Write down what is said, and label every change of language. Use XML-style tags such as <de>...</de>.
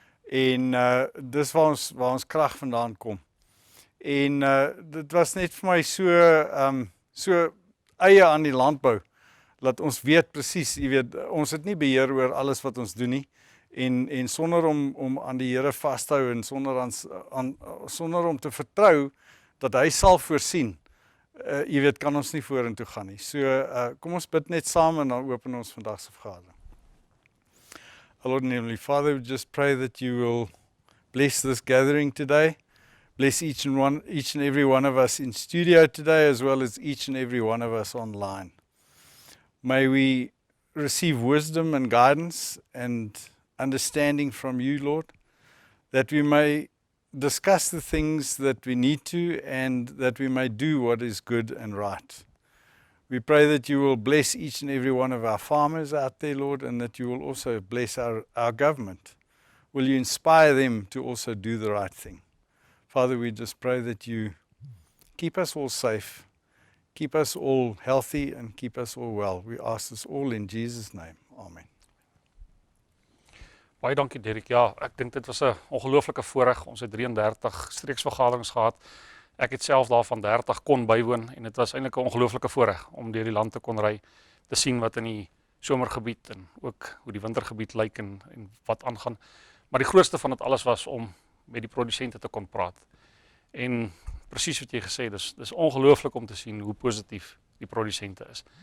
<af>En dis waar ons krag vandaan kom. En dit was net vir my so eie aan die landbou, dat ons weet presies, jy weet, ons het nie beheer oor alles wat ons doen nie, en sonder om aan die Here vas te hou, en sonder om te vertrou, dat hy sal voorsien, jy weet, kan ons nie vorentoe gaan nie. So kom ons bid net saam en dan open ons vandag se vergadering.</af> <en>Our Lord and Heavenly Father, we just pray that you will bless this gathering today. Bless each and every one of us in studio today, as well as each and every one of us online. May we receive wisdom and guidance and understanding from you, Lord, that we may discuss the things that we need to and that we may do what is good and right. We pray that you will bless each and every one of our farmers out there, Lord, and that you will also bless our government. Will you inspire them to also do the right thing? Father, we just pray that you keep us all safe, keep us all healthy, and keep us all well. We ask this all in Jesus' name. Amen.</en> <af>Baie dankie Derek. Ja, ek dink dit was 'n ongelooflike voorreg. Ons het 33 streeksvergaderings gehad. Ek het self daarvan 30 kon bywoon en dit was eintlik 'n ongelooflike voorreg om deur die land te kon ry, te sien wat in die somergebied en ook hoe die wintergebied lyk en wat aangaan. Maar die grootste van dit alles was om met die produsente te kon praat. En presies wat jy gesê het, dis ongelooflik om te sien hoe positief die produsente is.</af>